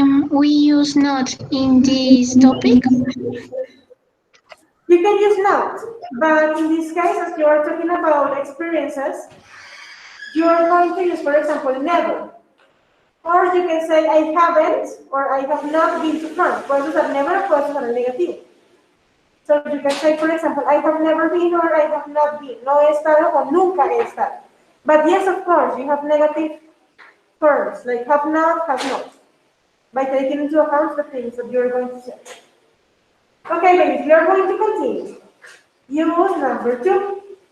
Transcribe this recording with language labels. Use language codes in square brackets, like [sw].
[en] we use not in this topic. You can use not, but in this case, as you are talking about experiences, you are going to use, for example, never. Or you can say, I haven't, or I have not been to France. [es] Puedes usar never, puedes usar el negativo. [en] So you can say, for example, I have never been, or I have not been. [es] No he estado, o nunca he estado. [en] But yes, of course, you have negative terms, like have not, by taking into account the things that you're going to say. Okay, ladies, we are going to continue. Use number 2.